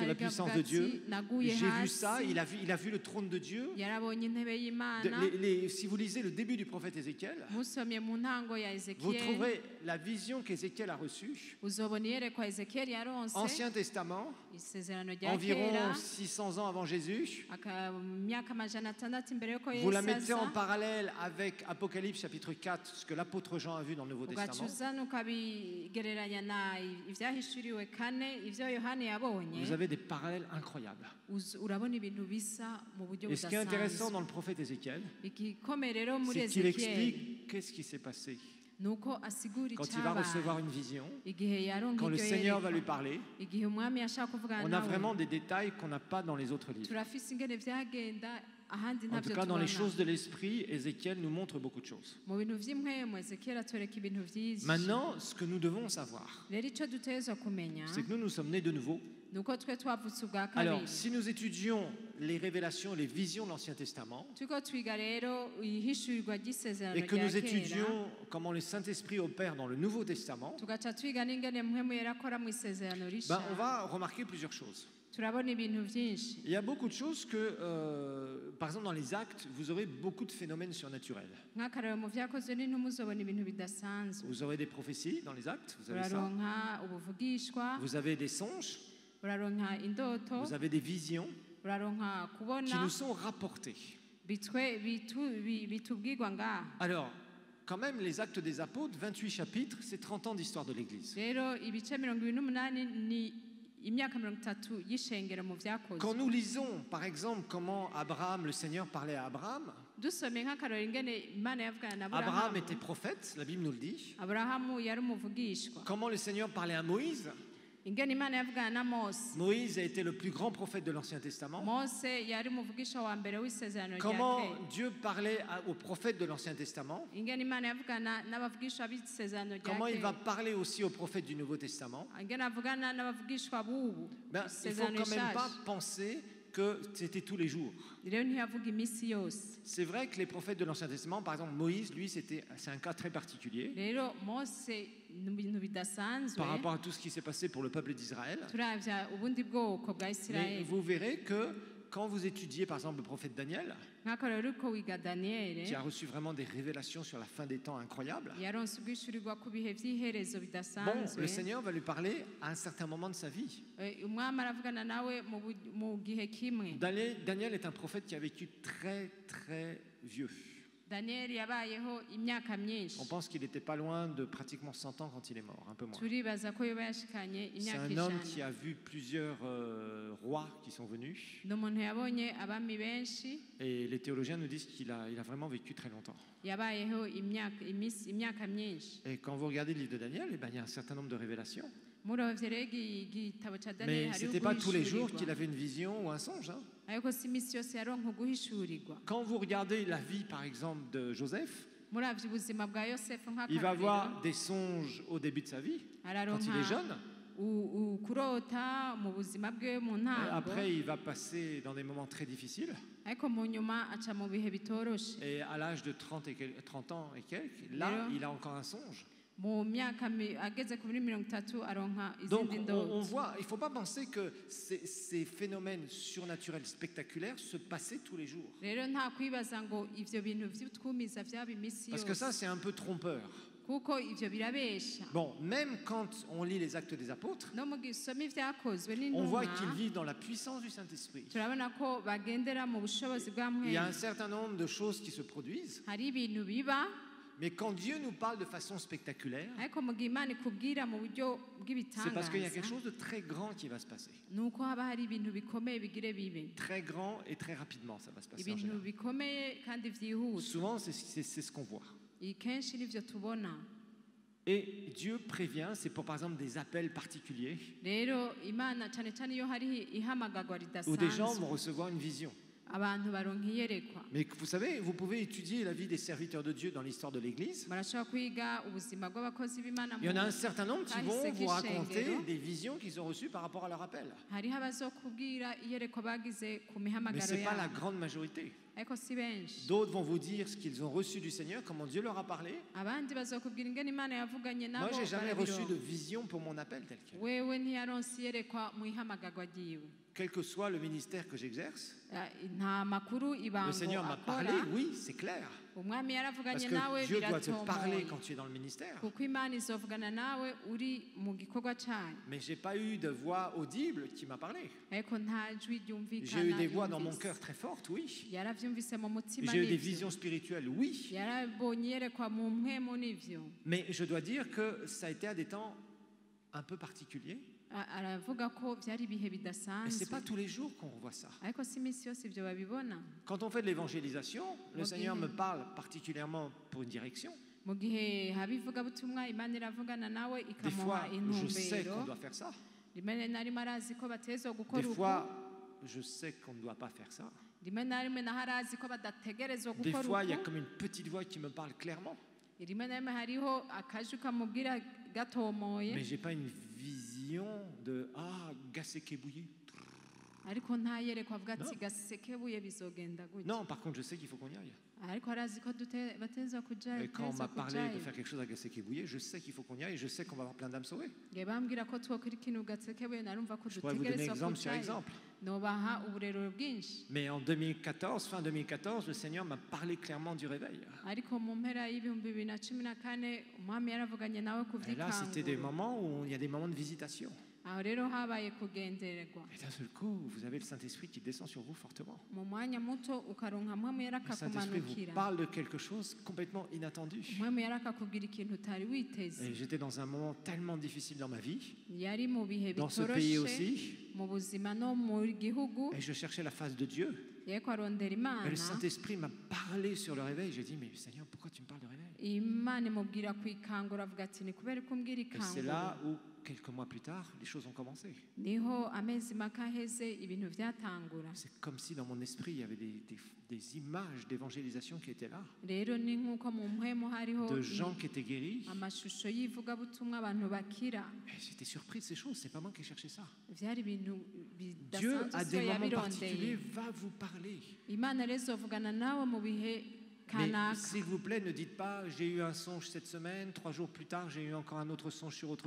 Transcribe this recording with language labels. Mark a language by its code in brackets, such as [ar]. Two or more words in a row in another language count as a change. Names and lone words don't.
[fr] C'est la [rn] ariko [fr] puissance [rn] avuga [fr] de Dieu. [rn] ati, naguye [fr] J'ai vu ça, [rn] hasi, [fr] il a vu le trône de Dieu. [rn] yarabonye intebe y'Imana. [fr] Si vous lisez le début du prophète Ézéchiel, [rn] Musomye mu ntango ya [fr] vous [rn] Ezekiyeli, [fr] trouverez la vision qu'Ézéchiel a reçue. [rn] uzobona iyerekwa Ezekiyeli yaronse, [fr] Ancien Testament, [rn] isezerano rya [fr] environ [rn] kera, [fr] 600 ans avant Jésus. [rn] mu myaka amajana atandatu imbere yuko [fr] Vous la [rn] Yesu [fr] mettez en [rn] aza, [fr] parallèle avec Apocalypse chapitre 4, ce que l'apôtre Jean a vu dans le Nouveau [rn] ugaca [fr] Testament. [rn] uzana ukabigereranya na ivyahishuriwe kane ivyo Yohani yabonye, [fr] Vous avez des parallèles incroyables. [rn] urabona ibintu bisa mu buryo [fr] Et ce qui est intéressant [rn] budasanzwe. [fr] dans le prophète Ézéchiel, [rn] Igikomeye rero muri [fr] c'est qu'il [rn] Ezekiyeli [fr] explique qu'est-ce qui s'est passé [rn] nuko asigura [fr] quand il va recevoir [rn] icyabaye [fr] une vision, [rn] igihe yaronka [fr] quand le [rn] iryo [fr] Seigneur va lui [rn] yerekwa, [fr] parler. [rn] igihe umwami yashaka kuvugana [fr] On a [rn] nawe. [fr] vraiment des détails qu'on n'a pas dans les autres livres. [rn] turafise ingene vyagenda ahandi [fr] En tout [rn] ntabyo [fr] cas, dans les choses [rn] tubona. [fr] de l'esprit, Ézéchiel nous montre beaucoup de choses. [rn] Mu bintu vy'impwemu Ezekiyeli atwereka ibintu vyinshi. [fr] Maintenant, ce que nous devons savoir, [rn] Rero ico dutegerezwa kumenya [fr] c'est que nous sommes nés de nouveau. [rn] nuko twe twavutse ubwa [fr] Alors, [rn] kabiri. [fr] si nous étudions les révélations, les visions de l'Ancien Testament, [rn] turiko twiga rero ihishurirwa ry'isezerano [fr] et que [rn] rya [fr] nous [rn] kera, [fr] étudions comment le Saint-Esprit opère dans le Nouveau Testament, [rn] tugaca twiga n'ingene mpwemu yera akora mu isezerano [fr] ben, [rn] risha, [fr] on va remarquer plusieurs choses. [rn] turabona ibintu vyinshi. [fr] Il y a beaucoup de choses que, par exemple, dans les actes, vous aurez beaucoup de phénomènes surnaturels. [rn] nk'akarero mu vyakozwe n'intumwa uzobona ibintu bidasanzwe. [fr] Vous aurez des prophéties dans les actes, vous avez ça. [rn] uraronka ubuvugishwa, [fr] Vous avez des songes, [rn] uraronka indoto, [fr] vous avez des visions [rn] uraronka [fr] qui [rn] kubona [fr] nous sont rapportées. [rn] bitubwirwa ngaha. [fr] Alors, quand même, les actes des apôtres, 28 chapitres, c'est 30 ans d'histoire de l'Église. [rn] rero ibice 28 ni imyaka 30 y'ishengero mu [fr] Quand [rn] vyakozwe. [fr] nous lisons, par exemple, comment Abraham, le Seigneur parlait à Abraham, [rn] dusomye nk'akarero ingene Imana yavugana na [fr] Abraham [rn] Aburahamu. [fr] était prophète, la Bible nous le dit. [rn] Aburahamu yari umuvugishwa. [fr] Comment le Seigneur parlait à Moïse. [rn] ingene Imana yavugana na Mose. [fr] Moïse a été le plus grand prophète de l'Ancien Testament. [rn] Mose yari umuvugishwa wa mbere w'isezerano rya [fr] Comment [rn] kera. [fr] Dieu parlait aux prophètes de l'Ancien Testament. [rn] ingene Imana yavugana n'abavugishwa b'isezerano rya [fr] Comment il va [rn] kera. [fr] parler aussi aux prophètes du Nouveau Testament. [rn] ingene avugana n'abavugishwa b'ubu. [fr] Ben, il ne faut [rn] isezerano [fr] quand même pas [rn] rishasha. [fr] penser que c'était tous les jours. [rn] rero ntiyavuga iminsi yose. [fr] C'est vrai que les prophètes de l'Ancien Testament, par exemple Moïse, lui, c'est un cas très particulier [rn] rero Mose ni ibintu bidasanzwe [fr] par rapport à tout ce qui s'est passé pour le peuple d'Israël. [rn] turavya ubundi bwoko bwa [fr] Mais [rn] Isirayeli. [fr] vous verrez que quand vous étudiez, par exemple, le prophète Daniel, [rn] nk'akarero uriko wiga Daniyeli, [fr] qui a reçu vraiment des révélations sur la fin des temps incroyables, [rn] yaronse ubwishurirwa ku bihe vy'iherezo [fr] bon, [rn] bidasanzwe. [fr] le Seigneur va lui parler à un certain moment de sa vie. [rn] Umwami aravugana nawe mu gihe kimwe. [fr] Daniel est un prophète qui a vécu très, très vieux. [rn] Daniyeli yabayeho imyaka myinshi. [fr] On pense qu'il n'était pas loin de pratiquement 100 ans quand il est mort, un peu moins. [rn] turibaza ko yoba yashikanye [fr] C'est [rn] imyaka [fr] un homme qui [rn] ijana. [fr] a vu plusieurs rois qui sont venus. [rn] ni umuntu yabonye abami benshi, [fr] Et les théologiens nous disent qu'il a vraiment vécu très longtemps. [rn] yabayeho imyaka myinshi. [fr] Et quand vous regardez le livre de Daniel, eh ben, il y a un certain nombre de révélations. [rn] muravye rero igitabo ca Daniyeli [fr] Mais ce [rn] hariho [fr] n'était pas tous les jours qu'il [rn] uguhishurirwa, [fr] avait une vision ou un songe. Hein. [rn] ariko si imisi yose yaronka uguhishurirwa. [fr] Quand vous regardez la vie, par exemple, de Joseph, [rn] muravye ubuzima bwa Yosefu [fr] il va [rn] nk'akarorero, [fr] avoir des songes au début de sa vie, quand il est [rn] araronka [fr] jeune. [rn] kurota mu buzima bwe mu [fr] Et [rn] ntango, [fr] après, il va passer dans des moments très difficiles. [rn] ariko mu nyuma aca mu bihe bitoroshe. [fr] Et à l'âge de 30 ans et quelques, là, [rn] Rero- [fr] il a encore un songe. [rn] mu myaka ageze kuri 30 aronka [fr] Donc [rn] izindi [fr] on [rn] ndoto. [fr] voit, il ne faut pas penser que ces phénomènes surnaturels spectaculaires se passaient tous les jours. [rn] Rero nta kwibaza ngo ivyo bintu vy'utwumiza vyaba imisi [fr] Parce que ça, [rn] yose [fr] c'est un peu trompeur. [rn] kuko ivyo birabesha. [fr] Bon, même quand on lit les Actes des Apôtres, [rn] No mu gisoma ivyakozwe [fr] on voit [rn] n'intumwa [fr] qu'ils vivent dans la puissance du Saint-Esprit. [rn] turabona ko bagendera mu bushobozi bwa [fr] Il y a un [rn] mwene. [fr] certain nombre de choses qui se produisent, [rn] Hari ibintu biba [fr] mais quand Dieu nous parle de façon spectaculaire, [rn] ariko mu gihe Imana ikubwira mu buryo [fr] c'est parce qu'il y a quelque [rn] bw'ibitangaza [fr] chose de très grand qui va se passer. [rn] nuko haba hari ibintu bikomeye bigire bibe, [fr] Très grand et très rapidement, ça va se passer en [rn] ibintu [fr] général. [rn] bikomeye kandi vyihuse. [fr] Souvent, c'est ce qu'on voit. [rn] Kenshi nivyo tubona. [fr] Et Dieu prévient, c'est pour par exemple des appels particuliers, [rn] Rero Imana cyane cyane iyo hari ihamagagwa [fr] où des gens [rn] ridasanzwe [fr] vont recevoir une vision. [rn] abantu baronka iyerekwa. [fr] Mais vous savez, vous pouvez étudier la vie des serviteurs de Dieu dans l'histoire de l'Église. [rn] Barashobora kwiga ubuzima bw'abakozi b'Imana. [fr] Il y en a un certain nombre qui vont [rn] kahise [fr] vous raconter [rn] k'ishengero. [fr] des visions qu'ils ont reçues par rapport à leur appel. [rn] Hariho abazokubwira iyerekwa bagize ku [fr] Mais [rn] mihamagaro [fr] ce n'est pas la [rn] yabo, [fr] grande majorité. [rn] ariko si benshi. [fr] D'autres vont vous dire ce qu'ils ont reçu du Seigneur, comment Dieu leur a parlé. [rn] Abandi bazokubwira ingene Imana yavuganye [fr] Moi, [rn] nabo [fr] j'ai jamais reçu de [rn] barabironka. [fr] vision pour mon appel tel quel. [rn] Wewe ntiyaronse iyerekwa mu ihamagagwa ryiwe. [fr] Quel que soit le ministère que j'exerce, [rn] Nta makuru [fr] le [rn] ibango [fr] Seigneur m'a parlé, [rn] akora. [fr] oui, c'est clair. [rn] Umwami [fr] Parce [rn] yaravuganye [fr] que [rn] nawe [fr] Dieu doit te parler [rn] biratomoye. [fr] quand tu es dans le ministère. [rn] Kuko Imana izovugana nawe uri mu gikorwa cyayo. [fr] Mais je n'ai pas eu de voix audible qui m'a parlé. [rn] Ariko nta jwi [fr] J'ai eu [rn] ryumvikana [fr] des voix dans mon [rn] yumvise. [fr] cœur très fortes, oui. [rn] Yaravyumvise mu mutima [fr] J'ai eu des [rn] n'ivyo. [fr] visions spirituelles, oui. [rn] Yarabonye yerekwa mu mpwemu n'ivyo. [fr] Mais je dois dire que ça a été à des temps un peu particuliers. [rn] Aravuga ko vyari ibihe [fr] Et ce n'est [rn] bidasanzwe, [fr] pas tous les jours qu'on revoit ça. [rn] ariko si imisi yose ivyo babibona. [fr] Quand on fait de l'évangélisation, le Ok. Seigneur me parle particulièrement pour une direction. [rn] Mu gihe haba ivugabutumwa Imana iravugana nawe [fr] Des fois, [rn] ikamuha [fr] je sais qu'on [rn] intumbero. [fr] doit faire ça. [rn] Rimwe na rimwe arazi ko bategerezwa [fr] Des [rn] gukora uko, [fr] fois, je sais qu'on ne doit pas faire ça. [rn] rimwe na rimwe naho arazi ko badategerezwa [fr] Des [rn] gukora [fr] fois, il y a [rn] uko, [fr] comme une petite voix qui me parle clairement. [rn] rimwe na rimwe hariho akaju kamubwira gatomoye, [fr] Mais je n'ai pas une vision de Ah, Gaseke bouillé. [rn] ariko ntayerekwa avuga ati No. gasekebuye bizogenda gutya. [fr] Non, par contre, je sais qu'il faut qu'on y aille. [rn] Ariko arazi ko bategerezwa kujayo, [fr] Et quand on [rn] dutegerezwa [fr] m'a parlé de [rn] kujayo. [fr] faire quelque chose à Gaseke bouillé, je sais qu'il faut qu'on y aille et je sais qu'on va avoir plein d'âmes sauvées. [rn] Nge bambwira ko twokora ikintu gasekebuye narumva ko [fr] Je pourrais vous donner [rn] dutegerezwa [fr] exemple sur [rn] kujayo. [fr] exemple. [rn] Nobaha uburero bwinshi. [fr] Mais en 2014, fin 2014, le Seigneur m'a parlé clairement du réveil. [rn] Ariko mu mpera y'ibihumbi 2014 umwami yaravuganye nawe [fr] Et là, c'était des [rn] kuvyikangura. [fr] moments où il y a des moments de visitation. [rn] Aho rero habaye kugendererwa. [fr] Et d'un seul coup, vous avez le Saint-Esprit qui descend sur vous fortement. [rn] Mu mwanya muto ukaronka mpwemu yari [fr] Le Saint-Esprit vous [rn] akakumanukira. [fr] parle de quelque chose complètement inattendu. [rn] Mpwemu yari akakubwira ikintu utari witeze. [fr] Et j'étais dans un moment tellement difficile dans ma vie, [rn] Yari mu bihe [fr] dans ce pays [rn] bitoroshe [fr] aussi, [rn] mu buzima no mu gihugu, [fr] et je cherchais la face de Dieu. [rn] yeko arondera [fr] Et [rn] Imana. [fr] le Saint-Esprit m'a parlé sur le réveil. J'ai dit, mais Seigneur, pourquoi tu me parles de réveil? [rn] Imana imubwira kwikangura avuga ati ni kubera ko umbwira [fr] Et c'est là [rn] ikangura. [fr] où, quelques mois plus tard, les choses ont commencé. [rn] Niho amezi make aheze ibintu vyatangura. [fr] C'est comme si dans mon esprit, il y avait des images d'évangélisation qui étaient là, [rn] Rero ni nk'uko mu mpwemu hariho [fr] de gens qui étaient guéris. [rn] amashusho y'ivugabutumwa abantu bakira. [fr] Et j'étais surpris de ces choses, c'est pas moi qui ai cherché ça. [rn] Vyari ibintu [fr] Dieu, à [rn] bidasanzwe [fr] des [rn] siyo [fr] moments particuliers, [rn] yabirondeye. [fr] va vous parler. [rn] Imana rero izovugana nawe mu bihe [fr] Mais [rn] kanaka. [fr] s'il vous plaît, ne dites pas, j'ai eu un songe cette semaine, 3 jours plus tard, j'ai eu encore un autre songe sur autre